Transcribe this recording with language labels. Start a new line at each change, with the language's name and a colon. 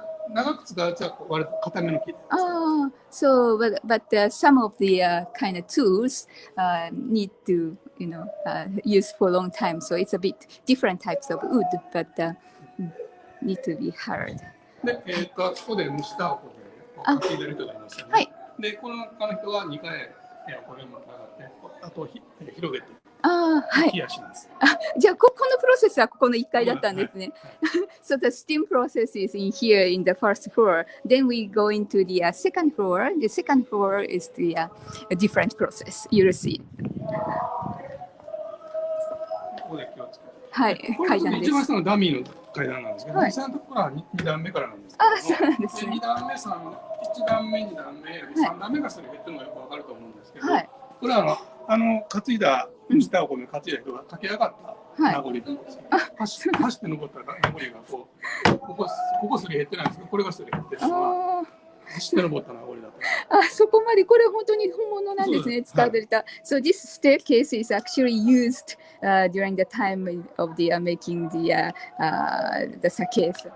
Japanese: 長く使うと割と硬めの木です。
English: So but some of the kind of tools need to use for a long time. So it's a bit different types of wood, but need to be hard.
Japanese: で、ここで蒸したお米をかき入れる人がいますよね。はい。で、この人が2回これも上がって、あと広げて。はい。じゃあこのプロセスはここの1階だったんですね。
English: So the steam process is in here in the first floor. Then we go into the second floor. The second floor is the a different process. You'll see.
Japanese: ここで気をつけて。はい。階段です。一番下のダミーの階段なんですけど、実際のところは2段目からなんですけど、そうなんですね。 2段目、1段目、2段目、3段目がそれ減ってるのがよくわかると思うんですけど、これは担いだ下を担いだ人が駆け上がった名残なんですよ。走って登った名残がここすり減ってないんですけど、これがすり減ってるのは走って登った名残だと。そこまでこれ本当に本物なんですね。使われた。
English: So this staircase is actually used during the time of the making the sake.